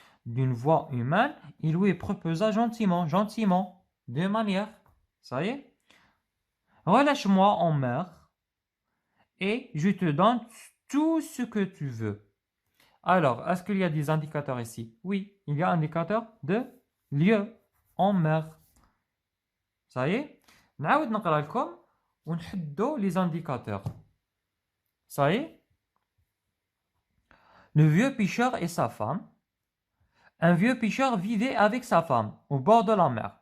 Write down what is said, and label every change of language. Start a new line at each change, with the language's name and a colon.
French: D'une voix humaine, il lui proposa gentiment, gentiment, de manière. Ça y est? Relâche-moi en mer et je te donne tout ce que tu veux. Alors, est-ce qu'il y a des indicateurs ici? Oui, il y a un indicateur de lieu en mer. Ça y est?
Arabic: نعاود نقرا لكم ونحدو
French: les indicateurs. Ça y est? Le vieux pêcheur et sa femme. Un vieux pêcheur vivait avec sa femme au bord de la mer.